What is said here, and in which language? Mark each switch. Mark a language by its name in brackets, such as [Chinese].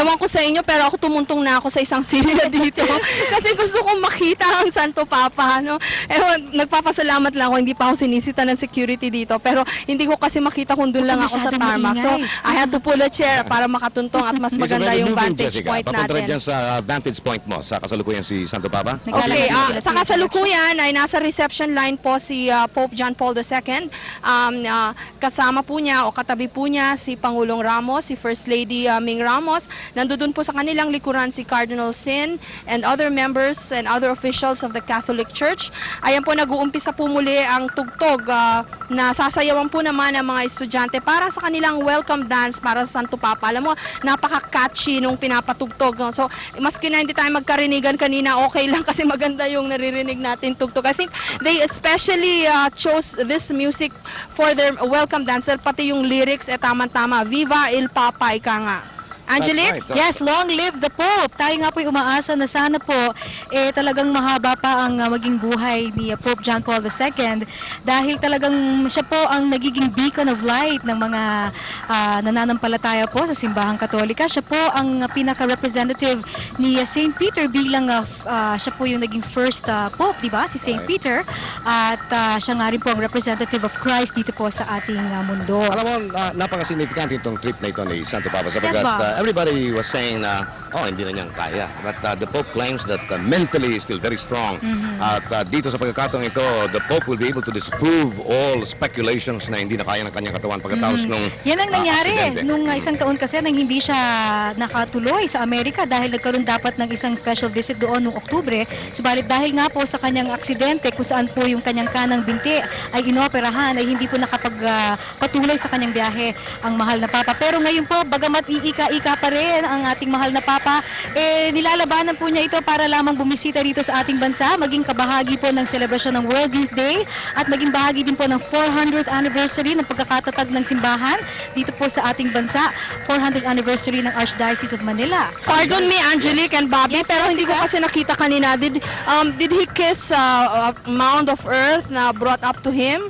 [Filipino] Ewan ko sa inyo, pero ako tumuntong na ako sa isang silya dito. Kasi gusto kong makita ang Santo Papa. No? Ewan, nagpapasalamat lang ako, hindi pa ako sinisita ng security dito. Pero hindi ko kasi makita kung doon lang ako sa masyadong [English] tarmac. So, [Filipino] maingay. [English] I had to pull a chair [Filipino] para makatuntong at mas maganda yung [English] vantage point [Filipino] Papunta rin dyan sa vantage point mo sa kasalukuyan si Santo Papa. Naglalakad Okay, sila sa kasalukuyan, kasalukuyan ay nasa reception line po si Pope John Paul II. Kasama po niya o katabi po niya si Pangulong Ramos, si First Lady Ming Ramos. Nandoon po sa kanilang likuran si [English] Cardinal Sin and other members and other officials of the Catholic Church. [Filipino] Ayan po, nag-uumpisa po muli ang tugtog na sasayawan po naman ng mga estudyante para sa kanilang welcome dance para sa Santo Papa. Alam mo, napaka-catchy nung pinapatugtog. No? So, maski na hindi tayo magkarinigan kanina, okay lang kasi maganda yung naririnig natin tugtog. [English] I think they especially chose this music for their welcome dance. [Filipino] Pati yung lyrics, tama-tama. [Italian] Viva il Papa, [Filipino] ika nga. Angelique? [English] That's right. Yes, long live the Pope. [Filipino] Tayo nga po'y umaasa na sana po talagang mahaba pa ang maging buhay ni Pope John Paul II dahil talagang siya po ang nagiging [English] beacon of light [Filipino] ng mga nananampalataya po sa simbahang Katolika. Siya po ang pinaka-representative ni St. Peter bilang siya po yung naging first Pope, di ba? Si St. Peter. At siya nga rin po ang [English] representative of Christ [Filipino] dito po sa ating mundo. Alam mo, napaka-significant itong trip na ito ni Santo Papa sapagkat Bob. [English] everybody was saying [Filipino] na, hindi na niyang kaya. [English] But the Pope claims that mentally is still very strong. [Filipino] At dito sa pagkakataong ito, [English] the Pope will be able to disprove all speculations [Filipino] na hindi na kaya ng kanyang katawan pagkatapos nung Yan ang nangyari aksidente. nung isang taon kasi nang hindi siya nakatuloy sa Amerika dahil nagkaroon dapat ng isang special visit doon noong Oktubre. Subalit dahil nga po sa kanyang aksidente kung saan po yung kanyang kanang binti ay inoperahan ay hindi po nakapagpatuloy sa kanyang biyahe ang mahal na Papa. Pero ngayon po, bagamat iika-ika pa rin ang ating mahal na Papa, nilalabanan po niya ito para lamang bumisita dito sa ating bansa, maging kabahagi po ng selebrasyon ng World Youth Day at maging bahagi din po ng 400th anniversary ng pagkakatatag ng simbahan dito po sa ating bansa, 400th anniversary ng Archdiocese of Manila. [English] Pardon me, Angelique and Bobby, Yes, [Filipino] pero hindi ko Jessica? kasi nakita kanina. [English] Did he kiss a mound of earth na brought up to him?